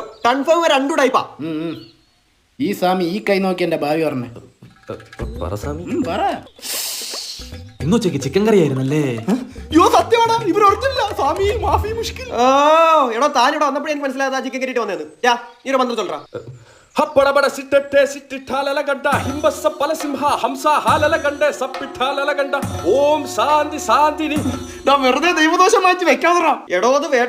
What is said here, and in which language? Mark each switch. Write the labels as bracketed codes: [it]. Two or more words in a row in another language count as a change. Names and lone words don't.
[ml] കൺഫേം 2 ടൈപ്പാ. ഈ സ്വാമി ഈ കൈ നോക്കി എന്റെ ഭാവി പറഞ്ഞേ. പറ സ്വാമി. പറ. ഇന്നുച്ചയ്ക്ക് ചിക്കൻ കറി ആയിരുന്നല്ലേ? സത്യമാണ്. ഇവർ ഒറിജിനല്ല സ്വാമി. [ar] ما في مشكل. [ml] ഓ, എടോ, താനിവിടെ വന്നപ്പോഴേ എനിക്ക് മനസ്സിലായത് ചിക്കൻ കറിയിട്ട് വന്നേന്ന്. നീ ഒരു മന്ത്രം ചൊല്ലറാ. ಹಬ್ಬಡಬಡ ಸಿಟ್ಟೆ ಸಿಟ್ಟಿಟ್ಟಾಲಗಡ್ಡ ಹಿಂಬಸ್ಸ ಪಲಸಿಂಹ ಹಂಸ ಹಾಲಲಗಂಡೆ ಸಪ್ಪಿಟ್ಟಾಲಗಂಡ ಓಂ ಶಾಂತಿ ಶಾಂತಿನಿ. വെറുതെ ദൈവദോഷം മാറ്റി വെക്കാതെ. എടോ, അത്